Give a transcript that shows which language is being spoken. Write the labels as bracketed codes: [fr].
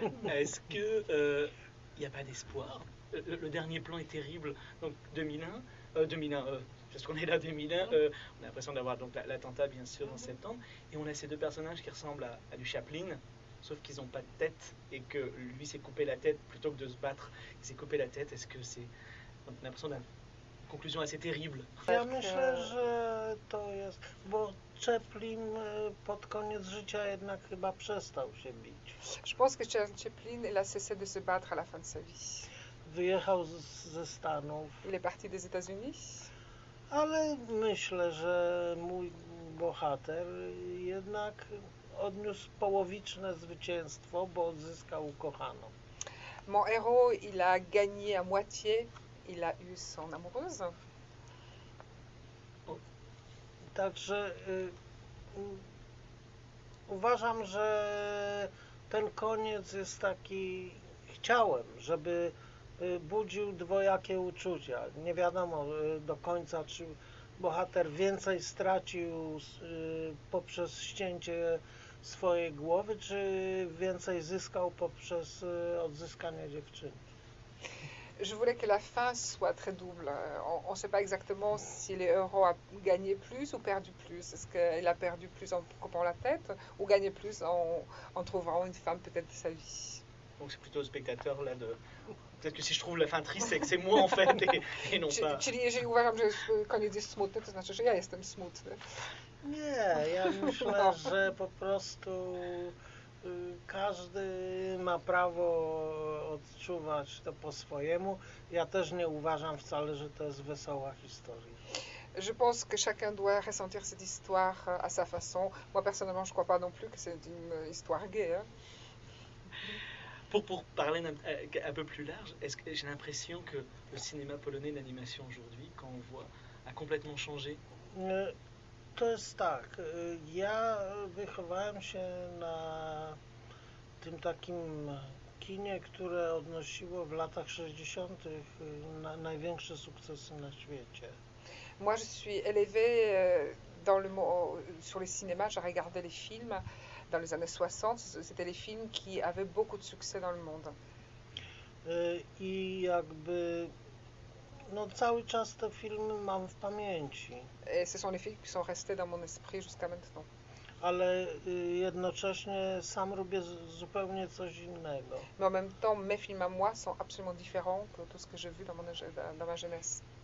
[fr] Est-ce qu'il n'y a pas d'espoir? Le dernier plan est terrible, donc 2001, parce qu'on est là 2001, on a l'impression d'avoir donc l'attentat bien sûr en septembre, et on a ces deux personnages qui ressemblent à du Chaplin, sauf qu'ils n'ont pas de tête, et que lui s'est coupé la tête, plutôt que de se battre, il s'est coupé la tête, est-ce que c'est... Donc on a l'impression d'une conclusion assez terrible. [pl] Ja myślę, że to jest... Bo Chaplin pod koniec życia jednak chyba przestał się bić. [fr] Je pense que Chaplin a cessé de se battre à la fin de sa vie. [pl] Wyjechał ze Stanów. [fr] Il est parti des États-Unis. [pl] Ale myślę, że mój bohater jednak odniósł połowiczne zwycięstwo, bo odzyskał ukochaną. [fr] Mon héros, il a gagné à moitié, il a eu son amoureuse. [pl] Także uważam, że ten koniec jest taki... Chciałem, żeby budził dwojakie uczucia. Nie wiadomo do końca, czy bohater więcej stracił poprzez ścięcie swojej głowy, czy więcej zyskał poprzez odzyskanie dziewczyny. [fr] Je voulais que la fin soit très double. On ne sait pas exactement si le héros a gagné plus ou perdu plus. Est-ce qu'il a perdu plus en coupant la tête ou gagné plus en trouvant une femme peut-être de sa vie? Donc c'est plutôt au spectateur là de. Peut-être que si je trouve la fin triste, c'est que c'est moi en fait et non pas. J'ai ouvert comme quand il dit smutny, [pl] to znaczy, że ja jestem smutny. Nie, ja myślę, że po prostu każdy ma prawo odczuwać to po swojemu. Ja też nie uważam wcale, że to jest wesoła historia. [fr] Je pense que chacun doit ressentir cette histoire à sa façon. Moi, personnellement, je ne crois pas non plus que c'est une histoire gay. Hein. Pour parler un peu plus large, est-ce que j'ai l'impression que le cinéma polonais d'animation aujourd'hui, quand on voit, a complètement changé? [pl] To jest tak, ja wychowałem się na tym takim kinie, które odnosiło w latach 60. na największe sukcesy na świecie. [fr] Moi, je suis élevée dans sur les cinémas. J'ai regardé les films dans les années 60. C'était les films qui avaient beaucoup de succès dans le monde. [pl] I jakby, no cały czas te filmy mam w pamięci. [fr] Et ce sont les films qui sont restés dans mon esprit jusqu'à maintenant. [pl] Ale jednocześnie sam robię zupełnie coś innego. [fr] Mais en même temps, mes films à moi sont absolument différents que tout ce que j'ai vu dans ma jeunesse.